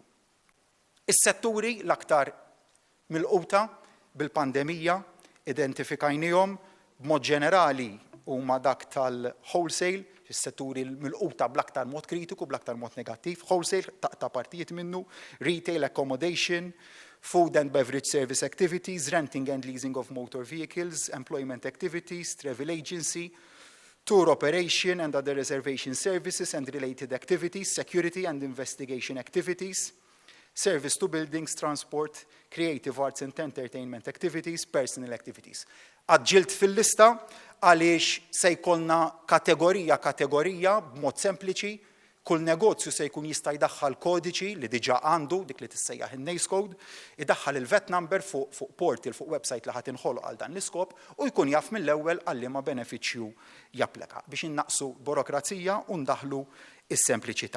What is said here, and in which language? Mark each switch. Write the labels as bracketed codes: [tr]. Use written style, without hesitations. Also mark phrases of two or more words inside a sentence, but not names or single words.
[mt] Is-setturi l-aktar milquta bil-pandemija identifikajnihom b'mod ġenerali huma dak tal-wholesale, is-setturi milquta bl-aktar mod kritiku, bl-aktar mod negattiv, wholesale ta' partijiet minnu, [en] retail, accommodation, food and beverage service activities, renting and leasing of motor vehicles, employment activities, travel agency, tour operation and other reservation services and related activities, security and investigation activities, service to buildings, transport, creative arts and entertainment activities, personal activities. [mt] Għadġilt fil-lista għaliex se jkollna kategorija b'mod sempliċi, kull negozju se jkun jista' jdaħħal kodiċi li diġà għandu dik li tissejjaħ in- [en] NACE code, [mt] idaħħal il- [en] VAT number [mt] fuq portal fuq website li ħadd inħoloq għal dan l-iskop u jkun jaf mill-ewwel għal liema benefiċċju japplika biex innaqsu burokrazija u ndaħlu is-sempliċità.